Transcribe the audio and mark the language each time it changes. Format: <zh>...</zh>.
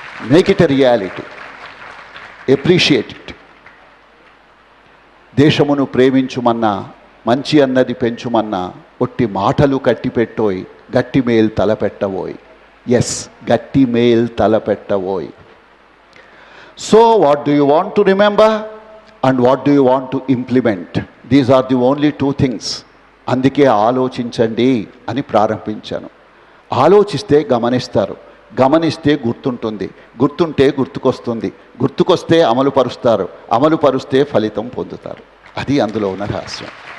<en>Make it a reality. Appreciate it.</en> <te>దేశమును ప్రేమించుమన్నా, మంచి అన్నది పెంచుమన్నా ఒట్టి మాటలు కట్టిపెట్టోయ్, గట్టి మేల్ తలపెట్టవోయ్. ఎస్, గట్టి male తలపెట్టవోయ్.</te> <en>So what do you want to remember and what do you want to implement? These are the only 2 things.</en> <te>అందుకే ఆలోచించండి అని ప్రారంభించాను. ఆలోచిస్తే గమనిస్తారు, గమనిస్తే గుర్తుంటుంది, గుర్తుంటే గుర్తుకొస్తుంది, గుర్తుకొస్తే అమలు పరుస్తారు, అమలు పరుస్తే ఫలితం పొందుతారు. అది అందులో ఉన్న రహస్యం.</te>